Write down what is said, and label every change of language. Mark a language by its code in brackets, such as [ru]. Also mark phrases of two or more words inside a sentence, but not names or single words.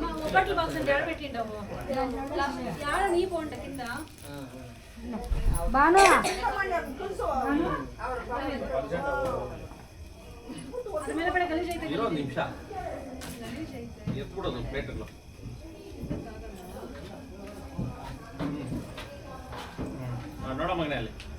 [te] ఒకటి బాక్స్ ఎక్కడ పెట్టిండవు యాడ నీ పోంట కింద [kn] బాను ಅದ್ರ ಮೇಲೆ ಕಡೆ ಗಲೀಜ್ ಐತೆ. ಇರೋ ಒಂದು ನಿಮಿಷ ಎತ್ಬಿಡೋದು ಪ್ಲೇಟ್ಗಳು. ನೋಡ ಮಗನೇ ಅಲ್ಲಿ